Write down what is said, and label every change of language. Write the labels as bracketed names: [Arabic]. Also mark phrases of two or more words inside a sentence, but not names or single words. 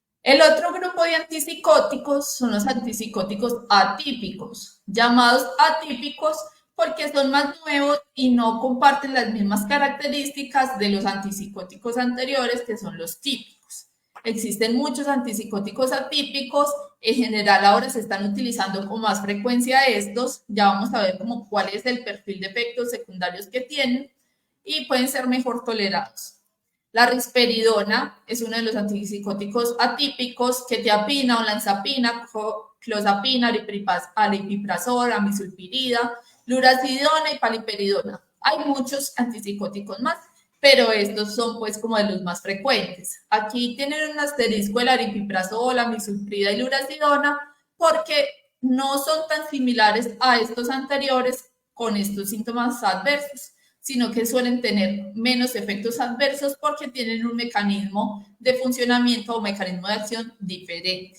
[Spanish] El otro grupo de antipsicóticos son los antipsicóticos atípicos, llamados atípicos porque son más nuevos y no comparten las mismas características de los antipsicóticos anteriores, que son los típicos. Existen muchos antipsicóticos atípicos, en general ahora se están utilizando con más frecuencia estos, ya vamos a ver como cuál es el perfil de efectos secundarios que tienen y pueden ser mejor tolerados. La risperidona es uno de los antipsicóticos atípicos, quetiapina, olanzapina, clozapina, aripiprazol, amisulpirida, lurasidona y paliperidona. Hay muchos antipsicóticos más, pero estos son pues como de los más frecuentes. Aquí tienen un asterisco el aripiprazol, amisulprida y lurasidona porque no son tan similares a estos anteriores con estos síntomas adversos, sino que suelen tener menos efectos adversos porque tienen un mecanismo de funcionamiento o mecanismo de acción diferente.